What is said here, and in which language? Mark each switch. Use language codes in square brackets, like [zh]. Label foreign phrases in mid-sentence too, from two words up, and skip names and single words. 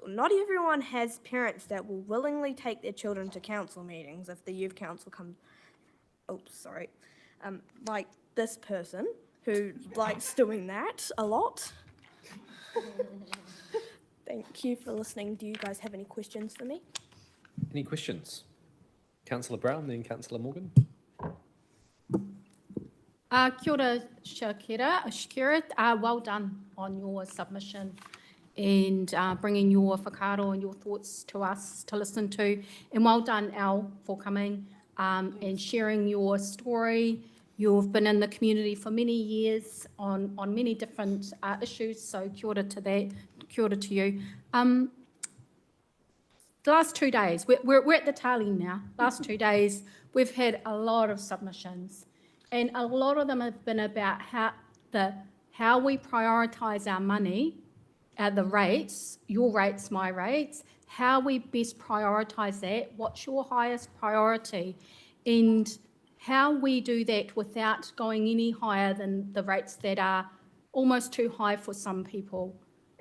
[en] Not everyone has parents that will willingly take their children to council meetings if the youth council comes. Like this person who likes doing that a lot. Thank you for listening. Do you guys have any questions for me? Any questions? Councillor Brown, then Councillor Morgan. [mi] Kia ora, Shakira. [en] Well done on your submission and bringing your whakaaro and your thoughts to us to listen to. And well done, Al, for coming and sharing your story. You've been in the community for many years on many different issues, so [mi] kia ora [en] to that, [mi] kia ora [en] to you. The last 2 days, we're at the tali now. Last 2 days, we've had a lot of submissions, and a lot of them have been about how we prioritise our money, the rates, your rates, my rates, how we best prioritise that, what's your highest priority, and how we do that without going any higher than the rates that are almost too high for some people.